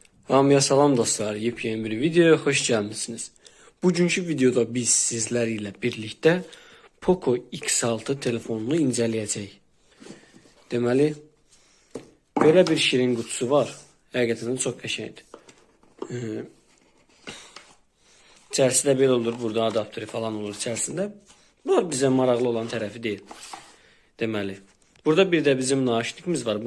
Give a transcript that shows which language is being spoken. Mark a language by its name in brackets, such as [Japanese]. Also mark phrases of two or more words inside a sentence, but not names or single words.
[Azerbaijani] Hamıya salam dostlar, [Turkish] yepyeni bir videoya hoş gelmişsiniz. Bugünkü videoda biz sizlerle birlikte Poco X6 telefonunu inceleyeceğiz. [Azerbaijani] Deməli, belə bir şirin kutusu var. Həqiqətən çox qəşəngdir. İçərisində belə olur, burada adapteri falan olur içərisində. Bu bizə maraqlı olan tərəfi deyil. Deməli, burada bir də bizim naşnikimiz var.